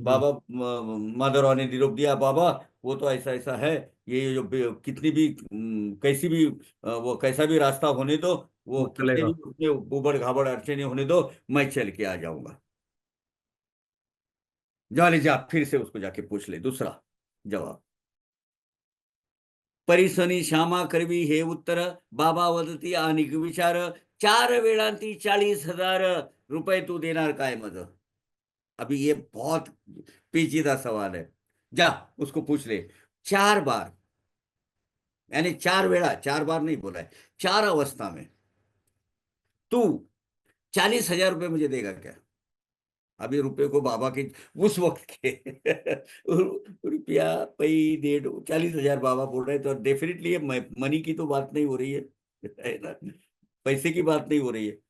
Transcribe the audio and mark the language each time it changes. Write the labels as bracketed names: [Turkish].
[Hindi] बाबा माधवराव ने निरोप दिया, बाबा वो तो ऐसा ऐसा है, ये जो कितनी भी कैसी भी वो कैसा भी रास्ता होने दो, वो वो कितने चलेगा। भी उसमें उबड़ खाबड़ अड़चने होने दो, मैं चल के आ जाऊंगा। जा ले जा, फिर से उसको जाके पूछ ले दूसरा जवाब। [Marathi] परिसनी श्यामा करवी हे उत्तर, बाबा वदती अनिक विचार, 4 वेळांती 40,000 रुपये तू देणार काय मज? [Hindi] अभी ये बहुत पेचीदा सवाल है। जा, उसको पूछ ले। 4 बार, यानी 4 वेळा, 4 बार नहीं बोला है, 4 अवस्था में तू 40,000 रुपये मुझे देगा क्या? अभी रुपये को बाबा के उस वक्त के रुपया पई 1.5 40,000 बाबा बोल रहे हैं, तो डेफिनेटली ये मनी की तो बात नहीं हो रही है ना, पैसे की बात नहीं हो रही है।